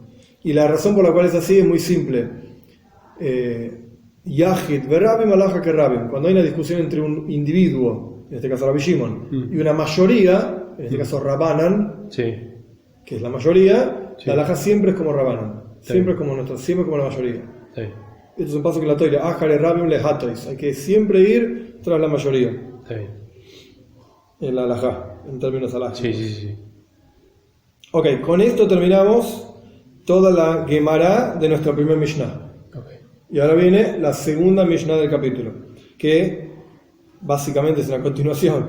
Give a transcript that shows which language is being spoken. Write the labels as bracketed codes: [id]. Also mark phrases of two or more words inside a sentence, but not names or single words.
[es] Y la razón por la cual es así es muy simple. [he] יחיד ורבים הלכה כרבים. [es] Cuando hay una discusión entre un individuo, en este caso Rabbi Shimon, y una mayoría, en este caso Rabbanan, que es la mayoría, la halajá siempre es como Rabbanan. Siempre es como la mayoría. Esto es un paso que la toira. [he] אחרי רבים להטות. [es] Hay que siempre ir tras la mayoría. En la halajá, en términos halajá. Ok, con esto terminamos toda la Gemara de nuestra primer Mishnah. Y ahora viene la segunda Mishnah del capítulo, que básicamente es una continuación.